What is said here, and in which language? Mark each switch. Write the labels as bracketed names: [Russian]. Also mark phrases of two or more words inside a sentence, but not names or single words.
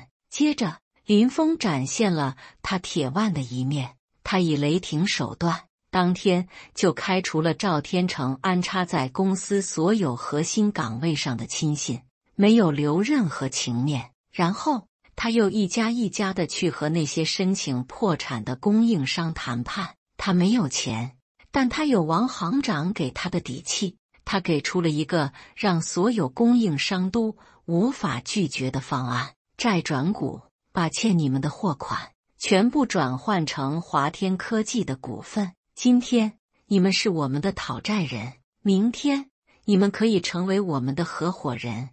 [Chinese] 接着，林峰展現了他鐵腕的一面，他以雷霆手段當天就開除了趙天成安插在公司所有核心崗位上的親信，沒有留任何情面。然後他又一家一家的去和那些申請破產的供應商談判。他沒有錢，但他有王行長給他的底氣。他給出了一個讓所有供應商都無法拒絕的方案：債轉股，把欠你們的貨款全部轉換成華天科技的股份。今天你們是我們的討債人，明天你們可以成為我們的合夥人。